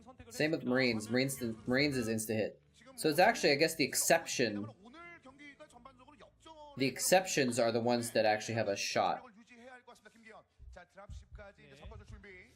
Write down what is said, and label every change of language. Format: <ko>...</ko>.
<en>Same with Marines. Marines is insta hit. So it's actually, I guess, the exception.</en> <ko>오늘 경기가 전반적으로 역전을</ko> <en>The exceptions are the ones that actually have a shot.</en> <ko>유지해야 할 것 같습니다. 김기현. 자, 드랍십까지 이제 섞어줄 준비.</ko>